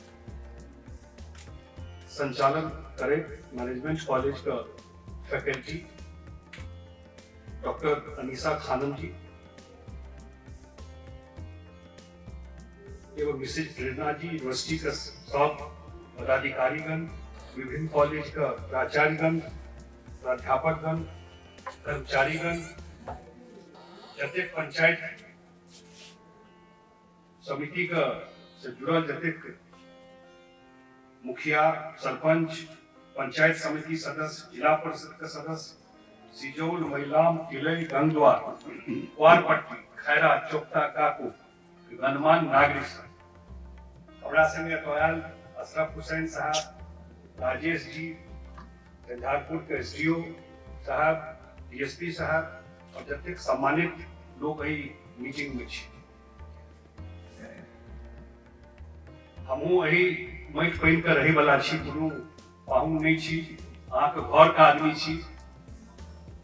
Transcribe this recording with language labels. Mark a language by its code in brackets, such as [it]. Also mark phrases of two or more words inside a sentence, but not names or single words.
[mai] संचालन करे [en] management college [mai] का फैकल्टी डॉक्टर अनीसा खानम जी एवं मिसेज प्रेरणा जी, यूनिवर्सिटी का सब पदाधिकारीगण, विभिन्न कॉलेज का प्राचार्यगण, प्राध्यापकगण, कर्मचारीगण, जतेक पंचायत समिति का से जुड़ल जतेक मुखिया, सरपंच, पंचायत समिति सदस्य, जिला परिषद का सदस्य, सिजौल, महिलाम, तिलई, गंगद्वार, वारपट्टी, खैरा, चोपता, काकू, गणमान्य नागरिक हमरा संगे अटवाल अशरफ हुसैन साहब, राजेश जी, झंझारपुर के एसडीओ साहब, डीएसपी साहब और जतेक सम्मानित लोग एहि मीटिंग में छी। हमहूँ एहि माटि पानि के रहे वाला छी, कोनो पाहुन नहीं छी, अहाँ के घर का आदमी छी।